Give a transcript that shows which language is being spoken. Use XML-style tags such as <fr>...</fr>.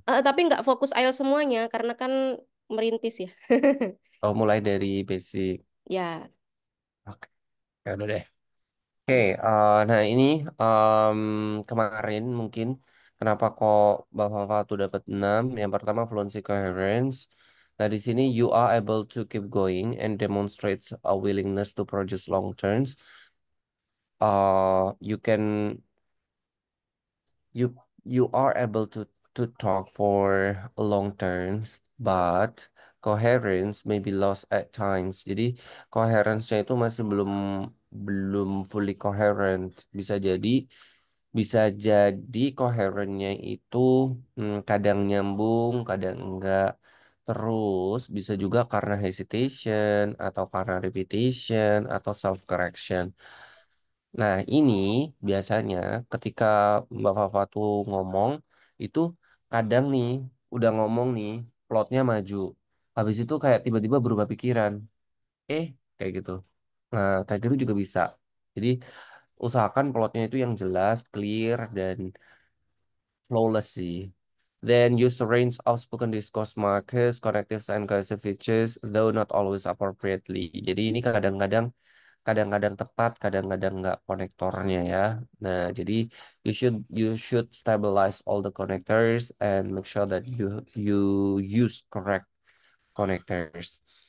<id>tapi nggak fokus IELTS semuanya karena kan merintis ya. Oh, mulai dari basic. Ya, Oke, ya udah deh. Oke, nah ini em, kemarin mungkin kenapa kok Bapak tuh dapat 6? Yang pertama fluency coherence. Nah di sini</id> <en>you are able to keep going and demonstrates a willingness to produce long terms. You can you you are able to talk for long terms, but coherence may be lost at times.</en> <id>Jadi coherence-nya itu masih belum belum</id> <en>fully coherent.</en> <id>Bisa jadi coherentnya itu kadang nyambung, kadang enggak. Terus bisa juga karena hesitation atau karena repetition atau self correction. Nah, ini biasanya ketika Mbak Fafa tuh ngomong, itu kadang nih, udah ngomong nih, plotnya maju. Habis itu kayak tiba-tiba berubah pikiran. Eh, kayak gitu. Nah, kayak gitu juga bisa. Jadi, usahakan plotnya itu yang jelas, clear, dan flawless sih.</id> <en>Then use the range of spoken discourse markers, connectives, and cohesive features, though not always appropriately.</en> <id>Jadi ini kadang-kadang tepat, kadang-kadang nggak konektornya ya. Nah, jadi</id> <en>you should stabilize all the connectors and make sure that you use correct connectors.</en>